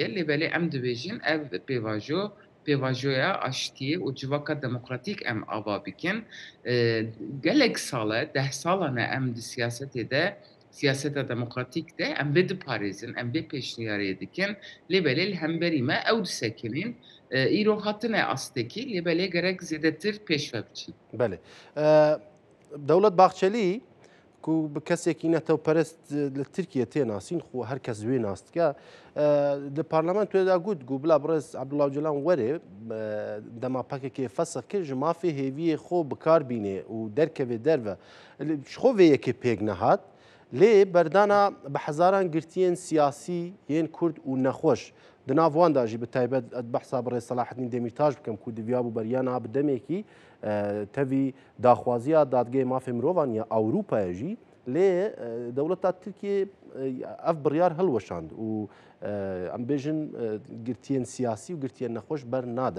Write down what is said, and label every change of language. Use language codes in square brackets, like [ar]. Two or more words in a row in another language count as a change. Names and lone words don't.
[ku] Lêbelê em dibêjin ev pêvajoya aştiyê û civaka demokratîk em ava bikin. Gelek sal e, 10 salan e em di siyasetê de siyaseta demokratîk de em vê diparêzin, em vê pêşniyariyê dikin. Lêbelê li hemberî me ew disekinin. Îro hatine astekî lêbelê gerek zêdetir pêşve biçin. بله دولت باخچەلی کو بە کەسێکی نەتەوپەرست لە ترکیە تێناسین خو هەر کەس وێ ناستکە لە پارلەمان توێدا گوت گو بلا بڕێز عەبدوڵڵا جەلان وەرێ دەما پەکێکێ فەسخ کرد ji mafê hêviyê xwe bikar bînê û derkevê derve ji xwe vê yekê pêk nehat lê berdana bi hezaran girtiyên siyasî yên Kurd û nexweş di nav wan da jî bi taybet behsa bi Rêz Selahedîn Demîrtaş bikim ku diviya bû beryana bi demekî tevî daxwaziya dadgehê mafê mirovan ya Ewropayê jî lê dewleta Tirkiye ev biryar hilweşand û em bêjin girtiyên siyasî û girtiyên nexweş ber nade.